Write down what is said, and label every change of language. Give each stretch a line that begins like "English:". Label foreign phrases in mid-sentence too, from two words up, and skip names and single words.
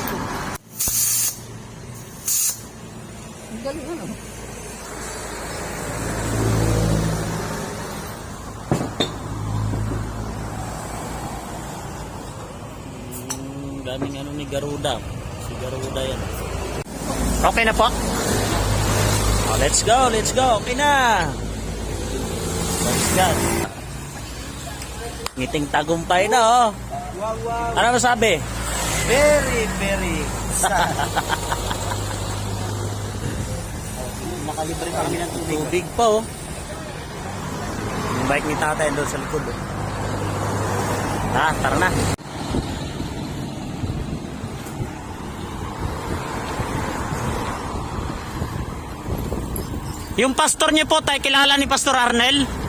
Filipino: Ang galing ano. Daming ano ni Garuda. Si Garuda yan. Okay na po?
English: Oh, let's go, let's go. Okay na. Let's go.
Filipino: Ngiting tagumpay na oh.
English: Wow, wow.
Filipino: Ano masabi?
English: Very, very sad.
Filipino: Nakalibre kami ng tubig. Tubig pa oh. Yung bike ni tatay doon sa likod oh. Tara na. Yung pastor niyo po, tayo kilala ni Pastor Arnel?